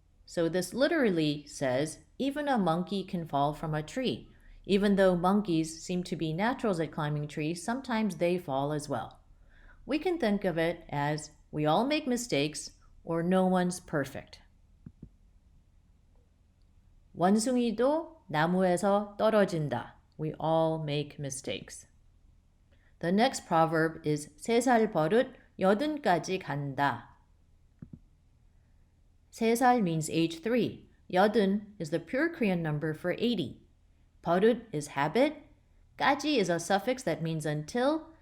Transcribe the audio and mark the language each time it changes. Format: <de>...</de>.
<en>So this literally says, even a monkey can fall from a tree. Even though monkeys seem to be naturals at climbing trees, sometimes they fall as well. We can think of it as, we all make mistakes, or no one's perfect.</en> <ko>원숭이도 나무에서 떨어진다.</ko> <en>We all make mistakes. The next proverb is</en> <ko>3살 버릇 80까지 간다.</ko> <en>3살 means age 3. 80 is the pure Korean number for 80. 버릇 is habit. 까지 is a suffix that means until.</en>